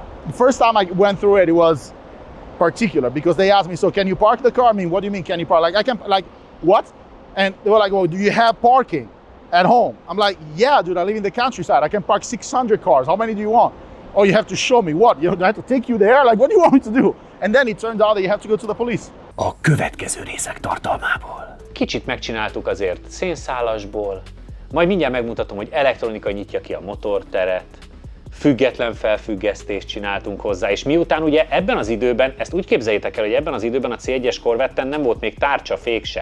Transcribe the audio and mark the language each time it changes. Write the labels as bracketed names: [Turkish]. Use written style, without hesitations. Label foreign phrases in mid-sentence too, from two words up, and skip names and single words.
[English] The first time I went through it, it was particular because they asked me, so can you park the car? I mean, what do you mean, can you park? Like, I can, like, what? And they were like, well, do you have parking at home? I'm like, yeah, dude, I live in the countryside. I can park 600 cars. How many do you want? Oh, you have to show me what? You know, do I have to take you there? Like, what do you want me to do? And then it turned out that you have to go to the police. [Hungarian] A következő részek tartalmából. Kicsit megcsináltuk azért szénszálasból, majd mindjárt megmutatom, hogy elektronika nyitja ki a motorteret, független felfüggesztést csináltunk hozzá, és miután ugye ebben az időben, ezt úgy képzeljétek el, hogy ebben az időben a C1-es Corvetten nem volt még tárcsafék se.